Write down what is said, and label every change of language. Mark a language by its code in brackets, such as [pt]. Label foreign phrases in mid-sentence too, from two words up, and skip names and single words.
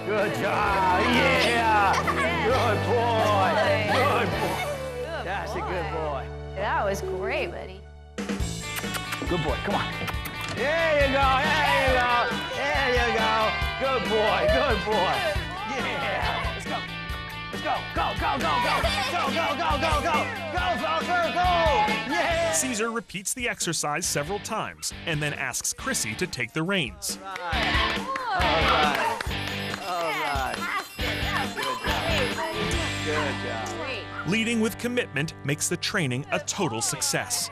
[en] Good job, yeah! Good boy, good boy. That's a good boy. That was great, buddy. Good boy, come on. There you go, there you go, there you go. Good boy, good boy. Yeah, let's go. Let's go, go, go, go, go. Go, go, go, go, go. Go, Falcor, go. Yeah. Caesar repeats the exercise several times and then asks Chrissy to take the reins. All right. All right. Good job. Leading with commitment makes the training a total success.